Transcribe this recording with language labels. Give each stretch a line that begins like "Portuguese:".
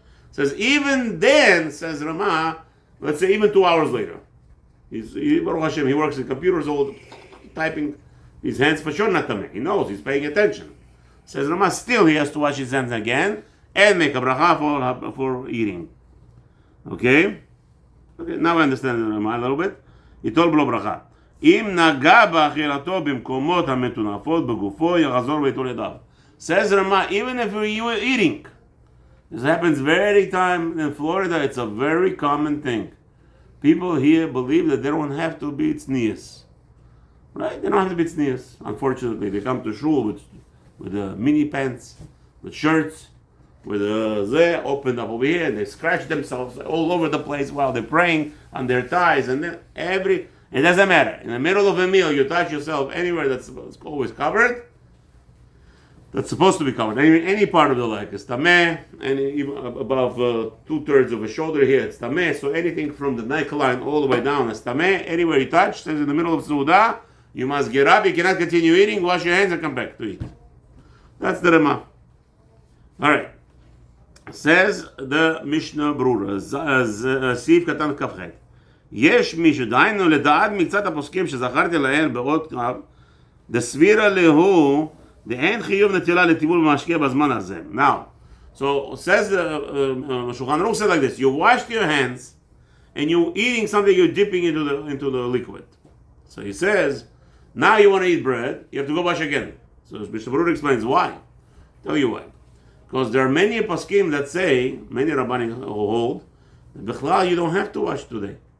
English: Says even then, says Rama, let's say even 2 hours later, Baruch Hashem, he works in computers, all typing. His hands for sure not tameh. He knows. He's paying attention. Says Rama, still he has to wash his hands again and make a bracha for eating. Okay. Now I understand Rama a little bit. He told blo bracha.
Hebrew: אם נגע באכילתו במקומות המטונפות בגופו יחזור ואיתו לידיו.
English: Says Rama, even if you were eating, this happens very time in Florida. It's a very common thing. People here believe that they don't have to be tznius. Right? They don't have to be tznius. Unfortunately, they come to shul with mini pants, with shirts, with they opened up over here and they scratch themselves all over the place while they're praying on their thighs, and then it doesn't matter. In the middle of a meal, you touch yourself anywhere that's always covered. That's supposed to be covered. Any part of the leg is tameh, and even above 2/3 of a shoulder here, it's tameh. So anything from the neckline all the way down is tameh. Anywhere you touch, says in the middle of Suda, you must get up. You cannot continue eating. Wash your hands and come back to eat. That's the Rama. All right. Says the Mishnah Berurah, סעיף קטן כ"ח.
Hebrew: יש מי שדהיינו לדעת מקצת הפוסקים שזכרתי לעיל בעוד קרב, דסבירה להו, דאין חיוב נטילה לטיבול במשקה בזמן הזה.
English: Now, so says Shulchan Aruch said like this: you washed your hands, and you're eating something, you're dipping into the liquid. So he says, now you want to eat bread, you have to go wash again. So Mishnah Berurah explains why. Tell you why. Because there are many poskim that say, many Rabbanim who hold, that you don't have to wash today.